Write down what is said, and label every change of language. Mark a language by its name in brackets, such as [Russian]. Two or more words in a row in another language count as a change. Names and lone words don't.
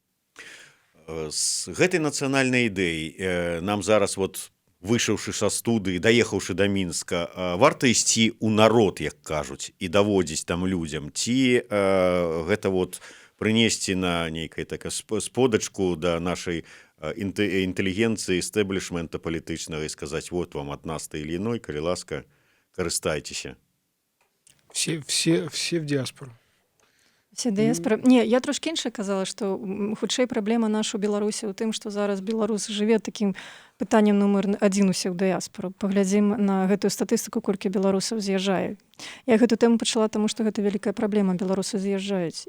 [Belarusian] З гэтай нацыянальнай ідэі нам зараз вот вышаўшы са студыі, даехаўшы да Мінска, варта ісці ў народ, як кажуць, і даводзіць там людзям, ці гэта вот прынесці на нейкай такая сподачку да нашай інтэлігенцыі стэблішмента палітычнага і сказаць вот вам ад нас [Russian] той или иной, [Belarusian] калі ласка, карыстайцеся. [Russian] Все в диаспору. [Belarusian] Все дыяспора. Не, я трошки інше казала, што хутчэй праблема наша ў Беларусі ў тым, што зараз беларус жыве такім пытаннем нумар 1 усе ў дыяспору. Паглядзім на гэтую статыстыку, колькі беларусаў з'язджае. Я гэту тэму пачала, таму што гэта вялікая праблема. Беларусы з'язджаюць.